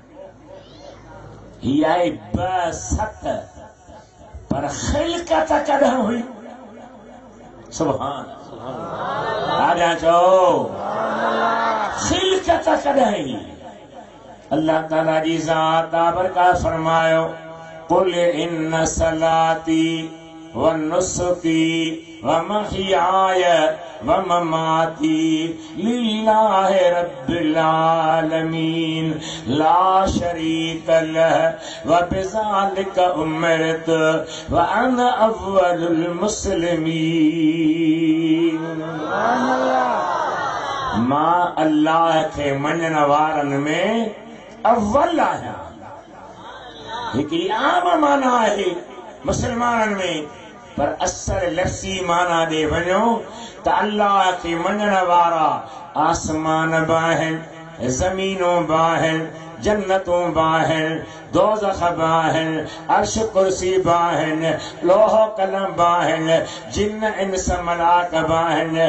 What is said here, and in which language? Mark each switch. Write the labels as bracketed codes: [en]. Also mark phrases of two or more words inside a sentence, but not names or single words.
[sd] हीअ आहे बासत, पर ख़िलकत कॾहिं हुई? सुभान आजा चओ ख़िलकत कॾहिं? अल्लाह ताला जी ज़ात बरकत फरमायो, [ar] قل إن صلاتي و نسكي و محياي و مماتي لله رب العالمين لا شريك له و بذلك أمرت و أنا أول المسلمين. [sd] मां अल्लाह खे मञण वारनि में अव्वल आहियां। हिकिड़ी आम माना आहे मुसलमाननि में, पर असर लफ़्ज़ी माना ॾे वञो त अल्लाह खे मञण वारा आसमान बि आहिनि, ज़मीनूं बि आहिनि, जन्नतूं बि आहिनि, दोज़ख बि आहिनि, अर्श कुर्सी बि आहिनि, लोह कलम बि आहिनि, जिन इंस मलाक बि आहिनि।